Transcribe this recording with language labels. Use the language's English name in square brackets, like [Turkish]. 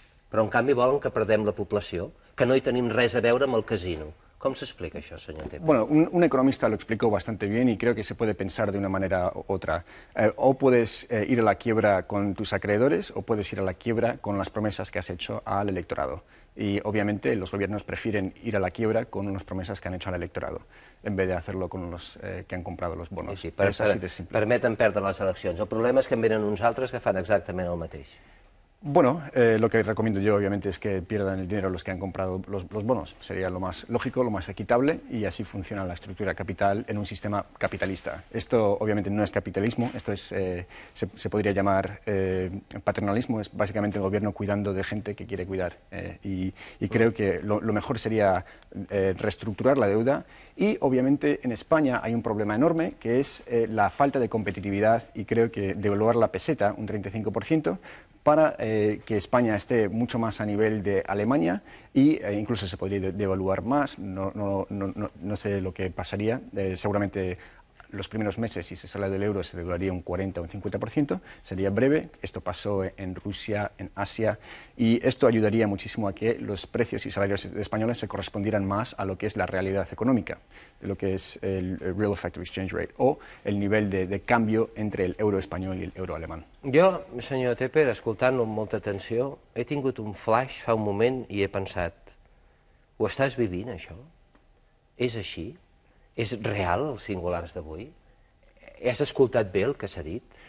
[Catalan] Però, en canvi, volen que perdem la població, que no hi tenim res a veure amb el casino. [Spanish] ¿Cómo se explica eso, señor Teper? Bueno, un economista lo explicó bastante bien y creo que se puede pensar de una manera u otra. O puedes ir a la quiebra con tus acreedores o puedes ir a la quiebra con las promesas que has hecho al electorado. Y obviamente los gobiernos prefieren ir a la quiebra con unas promesas que han hecho al electorado en vez de hacerlo con los que han comprado los bonos. [Catalan] Sí, permeten perdre les eleccions. El problema és que en venen uns altres que fan exactament el mateix. [Spanish] Bueno, lo que recomiendo yo obviamente es que pierdan el dinero los que han comprado los bonos. Sería lo más lógico, lo más equitable y así funciona la estructura capital en un sistema capitalista. Esto obviamente no es capitalismo, esto es, se podría llamar paternalismo, es básicamente el gobierno cuidando de gente que quiere cuidar. Y creo que lo mejor sería reestructurar la deuda y obviamente en España hay un problema enorme que es la falta de competitividad y creo que devaluar la peseta un 35% para que España esté mucho más a nivel de Alemania e incluso se podría devaluar más, no sé lo que pasaría, seguramente los primeros meses, si se sale del euro, se devaluaría un 40 o un 50%, sería breve, esto pasó en Rusia, en Asia, y esto ayudaría muchísimo a que los precios y salarios españoles se correspondieran más a lo que es la realidad económica, de lo que es el Real Effective Exchange Rate, o el nivel de cambio entre el euro español y el euro alemán. [Catalan] Jo, senyor Teper, escoltant-lo amb molta atenció, he tingut un flash fa un moment i he pensat, ho estàs vivint, això? És així? És real, els singulars d'avui? Has escoltat bé el que s'ha dit?